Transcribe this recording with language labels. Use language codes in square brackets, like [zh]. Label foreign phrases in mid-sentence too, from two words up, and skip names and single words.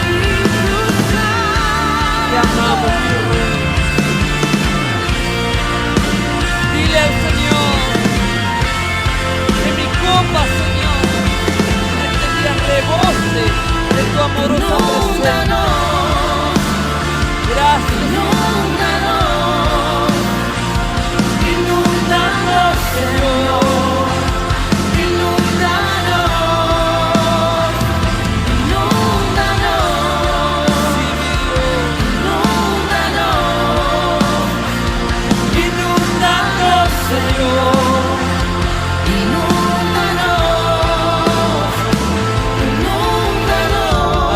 [es] Te amamos, mi Rey. Dile al Señor que mi copa, Señor, en este día rebose de tu amorosa presencia. Gracias, Inúndanos, inúndanos, Señor, inúndanos, inúndanos, sí, mi Dios. inúndanos, inúndanos, Señor, inúndanos, inúndanos,